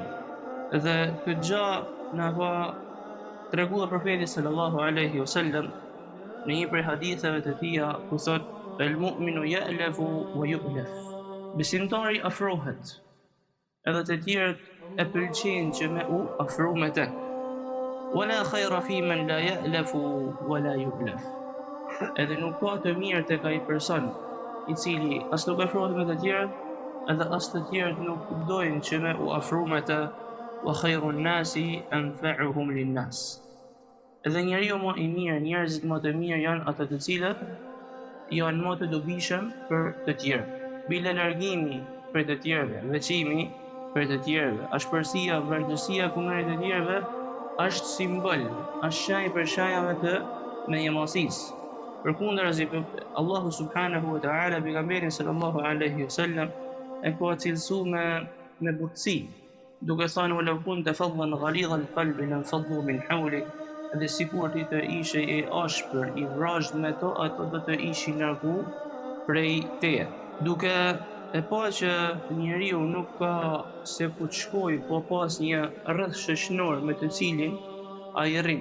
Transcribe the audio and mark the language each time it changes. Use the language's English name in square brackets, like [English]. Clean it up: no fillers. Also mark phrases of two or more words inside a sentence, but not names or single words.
[Albanian] Dhe këtë gjë na ka treguar profeti [Arabic] صلى الله عليه وسلم [Albanian] në një prej haditheve të tija ku thot: [Arabic] المؤمن يألف ويؤلف. [Albanian] Besimtari afrohet, edhe të tjerët e pëlqejnë që me u afru me të. [Arabic] ولا خير فيمن لا يألف ولا يؤلف. [Albanian] Edhe nuk ka të mirë tek ai person i cili as nuk afrohet me të tjerët, edhe as të tjerët nuk dojnë që me u afru me të. [Arabic] وخير الناس أنفعهم للناس. [Albanian] Edhe njeriu më i mirë, njerëzit më të mirë janë ata të cilët janë më të dobishëm për të tjerë. Bile largimi për të tjerëve, veçimi për të tjerëve, ashpërsia, vërtetësia kundër të tjerëve është simbol, është shaj për shajave të menjëmosisë. Përkundrazi, Allahu [Arabic] سبحانه وتعالى [Albanian] pejgamberin [Arabic] صلى الله عليه وسلم [Albanian] e ka cilësuar me butësi, duke thënë: [Arabic] "ولو كنت فظا غليظ القلب لانفضوا من حولك." [Albanian] Dhe sikur ti të ishe i ashpër, i vrazhd me to, ato do të ishin largu prej teje. Duke e pa që njeriu nuk ka se ku të shkoj, po pas një rreth shoqënor me të cilin ai rrin.